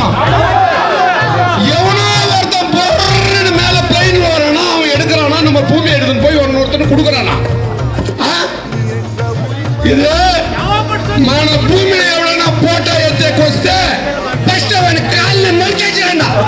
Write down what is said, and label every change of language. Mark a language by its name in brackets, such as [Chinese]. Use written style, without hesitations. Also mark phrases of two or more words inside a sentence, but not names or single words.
[Tamil] எவனோ ஒருத்தன் பொருள் மேல பிளைன்ல வரானா, அவன் எடுக்கிறானா, நம்ம பூமி எடுத்துன்னு போய் ஒருத்தனுக்கு கொடுக்கறானா? [Telugu] இது మన భూమిని ఎవరైనా పోటో ఎత్తేకొస్తే ఫస్ట్ అవని కాళ్ళని నరికేసేయండి.